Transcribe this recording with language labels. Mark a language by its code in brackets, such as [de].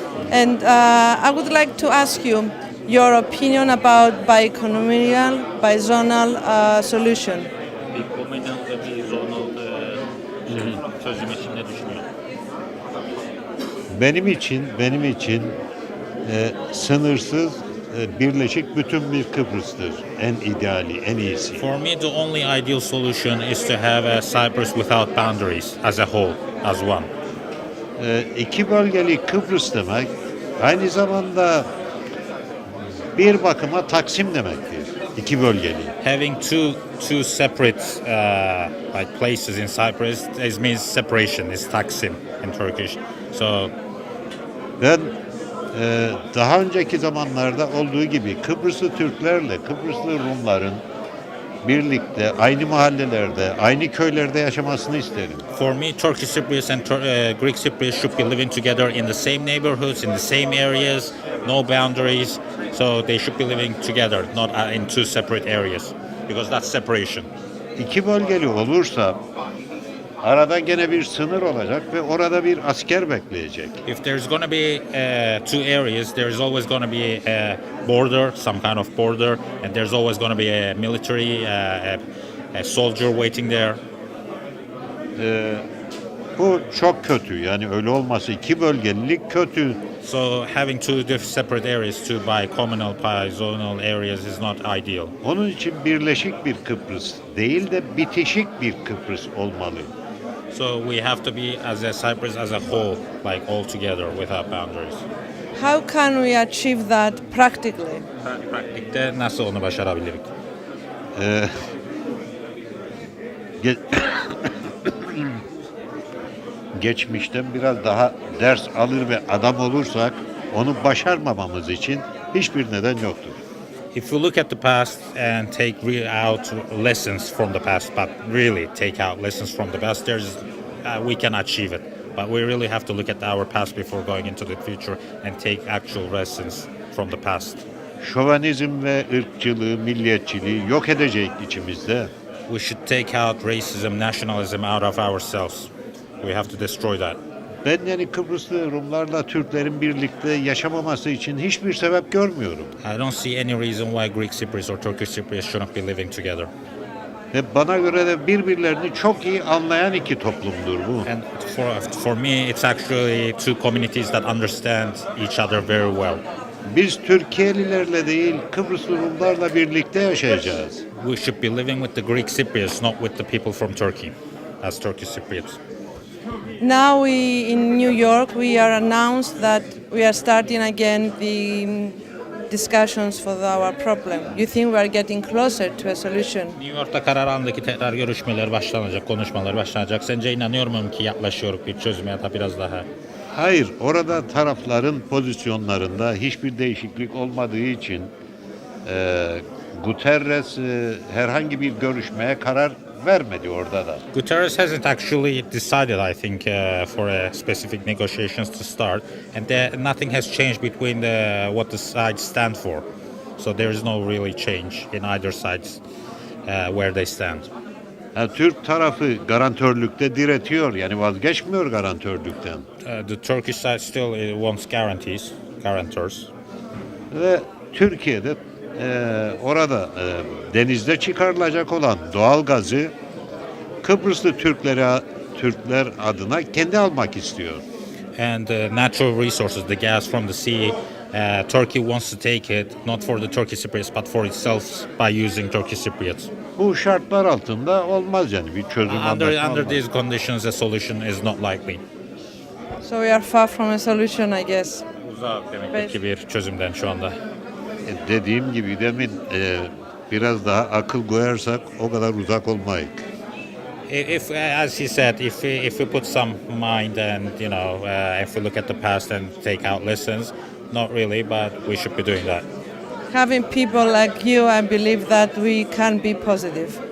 [en] And I would like to ask you your opinion about bi-economical, bi-zonal solution. [tr] Bi-communal ve bi-zonal çözüm için ne düşünüyorsun? Benim için sınırsız birleşik bütün bir Kıbrıs'tır. En ideali, en iyisi. [en] For me, the only ideal solution is to have a Cyprus without boundaries as a whole, as one. [tr] İki bölgeli Kıbrıs demek aynı zamanda bir bakıma Taksim demektir. İki bölgeli. [en] Having two separate like places in Cyprus, it means separation. Is Taksim in Turkish. So [tr] Ben daha önceki zamanlarda olduğu gibi Kıbrıslı Türklerle Kıbrıslı Rumların birlikte aynı mahallelerde, aynı köylerde yaşamasını isterim. [en] for me, Turkish Cypriots and Greek Cypriots should be living together in the same neighborhoods, in the same areas, no boundaries. So they should be living together, not in two separate areas, because that's separation. [tr] İki bölgeli olursa arada gene bir sınır olacak ve orada bir asker bekleyecek. [en] If there's going to be two areas, there's always going to be a border, some kind of border, and there's always going to be a military, a soldier waiting there. [tr] Bu çok kötü. Yani öyle olması iki bölgelilik kötü. [en] So having two separate areas, two bi-communal, bi-zonal areas is not ideal. [tr] Onun için birleşik bir Kıbrıs değil de bitişik bir Kıbrıs olmalı. [en] So we have to be as a Cyprus as a whole, like all together without boundaries. How can we achieve that practically? [tr] Pratikte nasıl onu başarabiliriz? Ge- Geçmişten biraz daha ders alır ve adam olursak onu başarmamamız için hiçbir neden yoktur. [en] If we look at the past and take out lessons from the past, but really take out lessons from the past, there's we can achieve it. But we really have to look at our past before going into the future and take actual lessons from the past. [tr] Şövenizm ve ırkçılığı, milliyetçiliği yok edecek içimizde. [en] We should take out racism, nationalism out of ourselves. We have to destroy that. [tr] Ben yani Kıbrıslı Rumlarla Türklerin birlikte yaşamaması için hiçbir sebep görmüyorum. [en] I don't see any reason why Greek Cypriots or Turkish Cypriots shouldn't be living together. [tr] Ve bana göre de birbirlerini çok iyi anlayan iki toplumdur bu. [en] And for me, it's actually two communities that understand each other very well. [tr] Biz Türkiye'lilerle değil, Kıbrıslı Rumlarla birlikte yaşayacağız. [en] We should be living with the Greek Cypriots, not with the people from Turkey, as Turkish Cypriots. Now in New York, we are announced that we are starting again the discussions for our problem. You think we are getting closer to a solution? [tr] New York'ta karar alındaki tekrar görüşmeler başlanacak, konuşmalar başlanacak. Sence inanıyor muyum ki yaklaşıyoruz bir çözüme ya da biraz daha? Hayır, orada tarafların pozisyonlarında hiçbir değişiklik olmadığı için Guterres herhangi bir görüşmeye karar vermedi orada da. [en] Guterres hasn't actually decided, I think, for a specific negotiations to start, and nothing has changed between what the sides stand for. So there is no really change in either sides where they stand. [tr] Türk tarafı garantörlükte diretiyor, yani vazgeçmiyor garantörlükten. [en] The Turkish side still wants guarantors. [tr] Ve Türkiye'de orada denizde çıkarılacak olan doğal gazı Kıbrıslı Türkler adına kendi almak istiyor. [en] And natural resources, the gas from the sea, Turkey wants to take it, not for the Turkish Cypriots, but for itself by using Turkish Cypriots. [tr] Bu şartlar altında olmaz yani bir çözüm anlaşma [en] Under [tr] olmaz. [en] these conditions, a solution is not likely. So we are far from a solution, I guess. [tr] Uzak demek ki bir çözümden şu anda. Dediğim gibi demin biraz daha akıl koyarsak o kadar uzak olmayız. [en] If, as he said, if we put some mind and if we look at the past and take out lessons, not really, but we should be doing that. Having people like you, I believe that we can be positive.